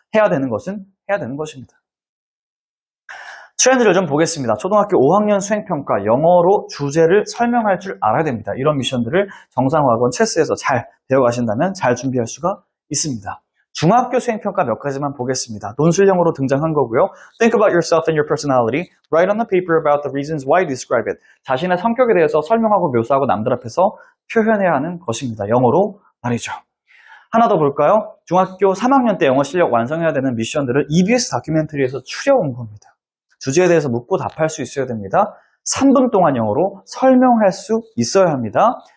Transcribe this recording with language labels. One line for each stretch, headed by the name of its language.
Korean: 해야 되는 것은 해야 되는 것입니다. 트렌드를 좀 보겠습니다. 초등학교 5학년 수행평가 영어로 주제를 설명할 줄 알아야 됩니다. 이런 미션들을 정상학원 체스에서 잘 배워가신다면 잘 준비할 수가 있습니다. 중학교 수행평가 몇 가지만 보겠습니다. 논술형으로 등장한 거고요.
English: Think about yourself and your personality. Write on the paper about the reasons why you describe it.
Korean: 자신의 성격에 대해서 설명하고 묘사하고 남들 앞에서 표현해야 하는 것입니다. 영어로 말이죠. 하나 더 볼까요? 중학교 3학년 때 영어 실력 완성해야 되는 미션들을 EBS 다큐멘터리에서 추려온 겁니다. 주제에 대해서 묻고 답할 수 있어야 됩니다. 3분 동안 영어로 설명할 수 있어야 합니다.